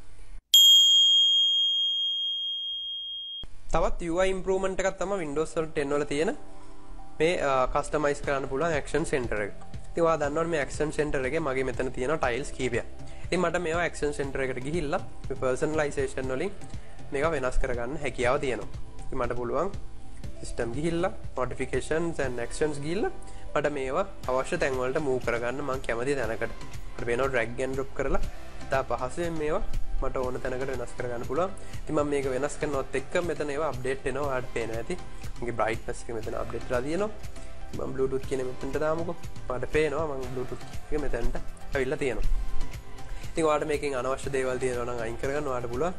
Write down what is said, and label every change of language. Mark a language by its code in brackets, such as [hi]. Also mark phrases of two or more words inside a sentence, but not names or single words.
[si] තවත් [en] UI improvement [si] එකක් තමයි Windows 10 වල තියෙන මේ customize කරන්න පුළුවන් [en] action center [si] එක. ඉතින් ඔයා දන්නවනේ මේ [en] action center [si] එකේ මගේ මෙතන තියෙනවා tiles කීපයක්. ඉතින් මට මේවා [en] action center [si] එකට ගිහිල්ලා මේ personalization වලින් මේක වෙනස් කරගන්න හැකියාව තියෙනවා. ඉතින් මට පුළුවන් system ගිහිල්ලා [en] notifications and actions [si] ගිහිල්ලා මට මේවා අවශ්‍ය තැන් වලට මූව් කරගන්න මම කැමති තැනකට මට වෙනවා [en] drag and drop [si] කරලා ඉතා පහසුවෙන් මේවා මට ඕන තැනකට වෙනස් කරගන්න පුළුවන්. ඉතින් මම මේක වෙනස් කරනවත් එක්ක මෙතන ඒවා අප්ඩේට් වෙනවා. ඔයාලට පේනවා ඇති. මගේ brightness එක මෙතන අප්ඩේට් වෙලා තියෙනවා. මම Bluetooth කියන මෙතනට දාමුකෝ. ඔයාලට පේනවා මම Bluetooth එක මෙතනට ඇවිල්ලා තියෙනවා. ඉතින් ඔයාලට මේකෙන් අනවශ්‍ය දේවල් තියෙනවා නම් අයින් කරගන්න ඔයාලට පුළුවන්.